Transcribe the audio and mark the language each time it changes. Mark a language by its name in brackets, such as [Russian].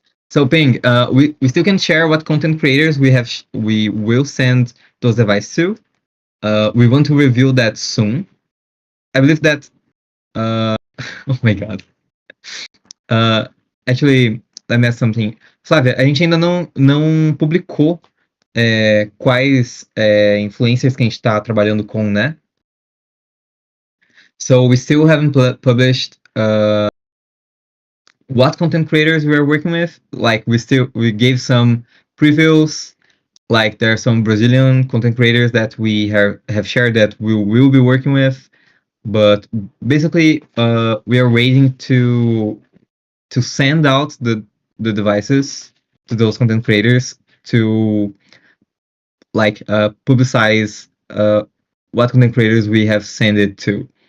[English] So Ping, we still can share what content creators we will send those devices to. We want to reveal that soon. I believe that. Oh my god. Actually, let me ask something. [Portuguese] Flávia, a gente ainda não publicou quais influencers que a gente está trabalhando com, né? [English] So we still haven't published what content creators we are working with. Like we gave some previews. Like there are some Brazilian content creators that we have shared that we will be working with, but basically we are waiting to send out the devices to those content creators to like publicize what content creators we have sent it to.